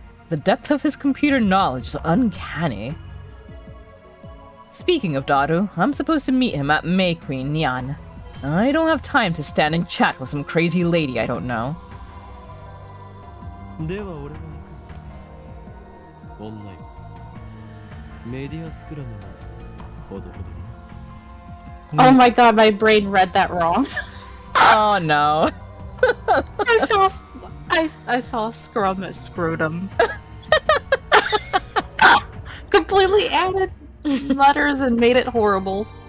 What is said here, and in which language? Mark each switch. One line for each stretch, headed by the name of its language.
English: The depth of his computer knowledge is uncanny. Speaking of Daru, I'm supposed to meet him at May Queen Nyan. I don't have time to stand and chat with some crazy lady I don't know.
Japanese: では俺が行く。オンライン。メディアスクラムもほどほどに。
English: Oh my god, my brain read that wrong. Oh no. I saw scrum as scrotum. Completely added letters and made it horrible.